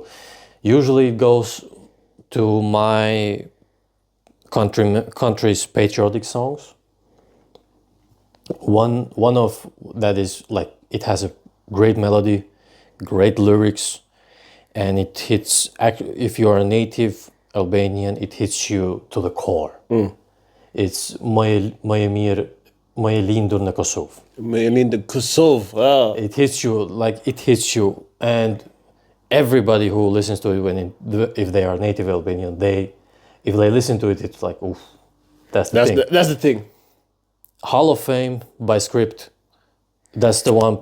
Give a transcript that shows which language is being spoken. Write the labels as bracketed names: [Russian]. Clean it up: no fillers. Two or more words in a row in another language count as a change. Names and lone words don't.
[English] Usually, it goes to my country's patriotic songs. One of that is like, it has a great melody, great lyrics, and it hits. If you are a native Albanian, it hits you to the core. [Albanian] It's më e mirë, më e lindur në Kosovë. [English] In the Kosovo. Wow. It hits you, like it hits you, and everybody who listens to it, if they are native Albanian, if they listen to it, it's like, oof, that's the thing. That's the thing. Hall of Fame by Script. That's the one.